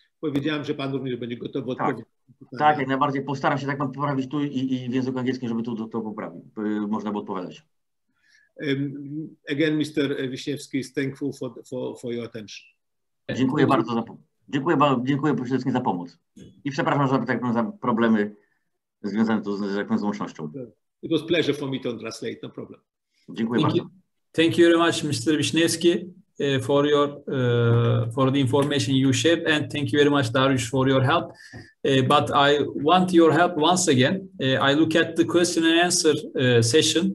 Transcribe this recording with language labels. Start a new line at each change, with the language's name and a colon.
Polish: Powiedziałem, że Pan również będzie gotowy odpowiedzieć. Tak, jak najbardziej. Postaram się tak poprawić tu i w języku angielskim, żeby tu to poprawić, można było odpowiadać.
English: Again, Mr. Wiśniewski is thankful for your attention.
Polish: Dziękuję bardzo dziękuję przede wszystkim za pomoc. I przepraszam za problemy związane tu z łącznością.
English: It was a pleasure for me to translate, no problem.
Polish: Dziękuję bardzo.
English: Thank you very much, Mr. Wiśniewski, for the information you shared, and thank you very much, Dariusz, for your help. But I want your help once again. I look at the question and answer session.